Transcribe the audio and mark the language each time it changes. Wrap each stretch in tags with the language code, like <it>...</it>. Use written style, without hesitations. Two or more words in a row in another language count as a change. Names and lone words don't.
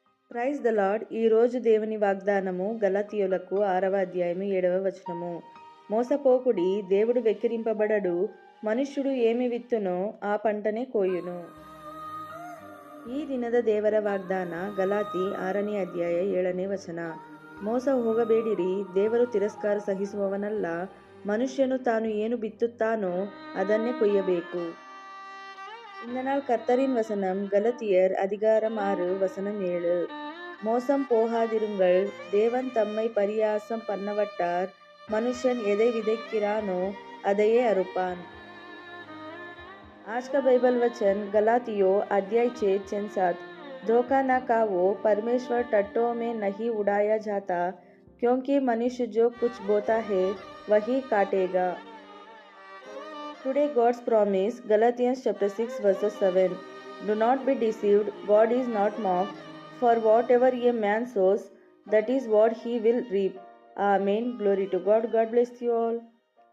<en>Praise the Lord.</en> <te>ఈరోజు దేవుని వాగ్దానము గలాతీయులకు 6వ అధ్యాయము 7వ వచనము. మోసపోకుడి, దేవుడు వెక్కిరింపబడడు. మనుష్యుడు ఏమి విత్తునో ఆ పంటనే కోయును.</te> <kn>ಈ ದಿನದ ದೇವರ ವಾಗ್ದಾನ ಗಲಾತಿ 6ನೇ ಅಧ್ಯಾಯ 7ನೇ ವಚನ. ಮೋಸ ಹೋಗಬೇಡಿರಿ, ದೇವರು ತಿರಸ್ಕಾರ ಸಹಿಸುವವನಲ್ಲ. ಮನುಷ್ಯನು ತಾನು ಏನು ಬಿತ್ತುತ್ತಾನೋ ಅದನ್ನೇ ಕೊಯ್ಯಬೇಕು.</kn> <ta>இந்த நாள் கர்த்தரின் வசனம் கலத்தியர் அதிகாரம் 6 வசனம் 7. மோசம் போகாதிருங்கள், தேவன் தம்மை பரியாசம் பண்ணவட்டார். மனுஷன் எதை விதைக்கிறானோ அதையே அறுப்பான்.</ta> <hi>आज का बाइबल वचन गलातियों अध्याय 6:7। धोखा न खाओ, परमेश्वर टट्टों में नहीं उड़ाया जाता, क्योंकि मनुष्य जो कुछ बोता है वही काटेगा।</hi> <en>Today God's promise, Galatians chapter 6 verses 7. Do not be deceived, God is not mocked, for whatever a man sows, that is what he will reap. Amen. Glory to God. God bless you all.</en>